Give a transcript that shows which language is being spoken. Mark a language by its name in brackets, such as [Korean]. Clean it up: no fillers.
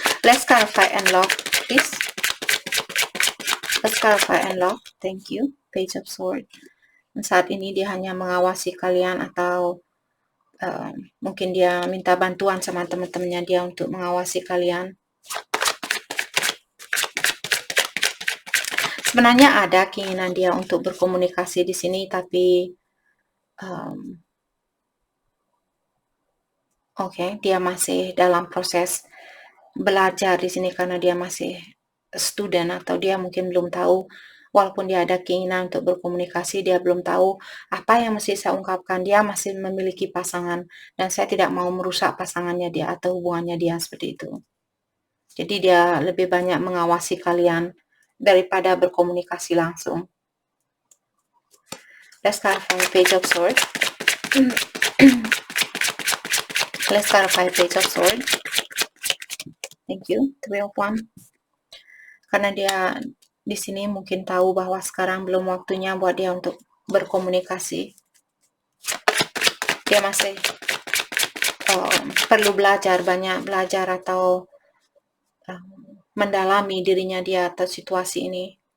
[English] Let's clarify and lock, please. Let's clarify and lock. Thank you. Page of Sword. [Indonesian] Dan saat ini dia hanya mengawasi kalian, atau mungkin dia minta bantuan sama teman-temannya dia untuk mengawasi kalian. Sebenarnya ada keinginan dia untuk berkomunikasi di sini, tapi dia masih dalam proses belajar di sini, karena dia masih student, atau dia mungkin belum tahu, walaupun dia ada keinginan untuk berkomunikasi, dia belum tahu apa yang mesti saya ungkapkan. Dia masih memiliki pasangan, dan saya tidak mau merusak pasangannya dia atau hubungannya dia seperti itu. Jadi dia lebih banyak mengawasi kalian daripada berkomunikasi langsung. [English] Let's clarify Page of Swords. Let's clarify Page of Swords. Thank you. Three of Wands. [Indonesian] Karena dia di sini mungkin tahu bahwa sekarang belum waktunya buat dia untuk berkomunikasi. Dia masih perlu belajar, banyak belajar, atau mendalami dirinya dia atas situasi ini.